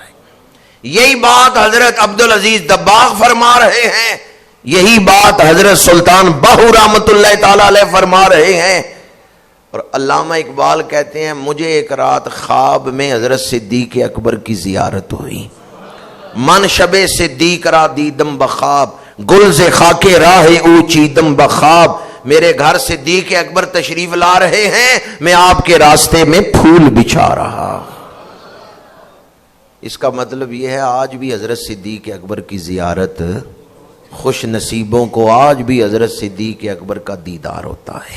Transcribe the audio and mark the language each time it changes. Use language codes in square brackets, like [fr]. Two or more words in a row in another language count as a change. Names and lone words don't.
[ur] یہی بات حضرت عبدالعزیز دباغ فرما رہے ہیں، یہی بات حضرت سلطان باہو رحمۃ اللہ تعالی علیہ فرما رہے ہیں۔ اور علامہ اقبال کہتے ہیں مجھے ایک رات خواب میں حضرت صدیق اکبر کی زیارت ہوئی، [fa] من شب صدیق را دیدم بخواب، گلز خاک راہ او چیدم بخواب، [ur] میرے گھر صدیق اکبر تشریف لا رہے ہیں، میں آپ کے راستے میں پھول بچھا رہا۔ اس کا مطلب یہ ہے آج بھی حضرت صدیق اکبر کی زیارت خوش نصیبوں کو آج بھی حضرت صدیق اکبر کا دیدار ہوتا ہے۔